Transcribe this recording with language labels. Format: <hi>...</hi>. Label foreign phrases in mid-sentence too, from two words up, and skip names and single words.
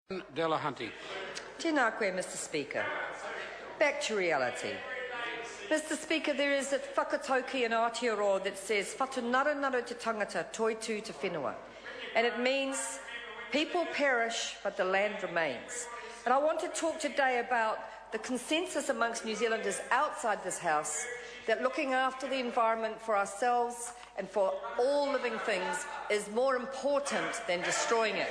<en>Delahunty.</en> <mi>Tēnā koe,</mi> <en>Mr. Speaker. Back to reality. Mr. Speaker, there is a whakatauki in Aotearoa that says</en> <mi>whatu naro te tangata, toi tū te whenua.</mi> <en>And it means people perish, but the land remains. And I want to talk today about the consensus amongst New Zealanders outside this House that looking after the environment for ourselves and for all living things is more important than destroying it.</en>